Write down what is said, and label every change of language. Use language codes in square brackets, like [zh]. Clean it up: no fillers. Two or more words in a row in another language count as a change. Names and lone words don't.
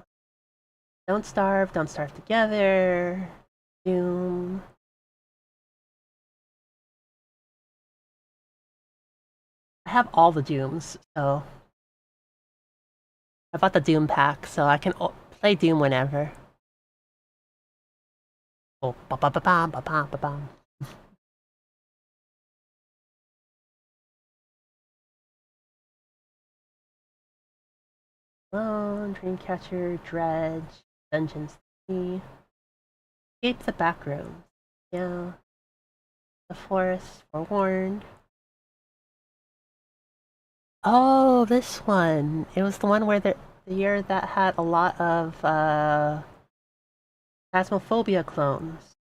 [en] Don't starve together. Doom. I have all the Dooms, so... I bought the Doom pack, so I can play Doom whenever. Oh, ba ba ba ba ba ba ba ba. Dreamcatcher, Dredge, Dungeons 3. Escape the Backroom. Yeah. The Forest, Forewarned. Oh, this one. It was the one where the year that had a lot of Phasmophobia clones.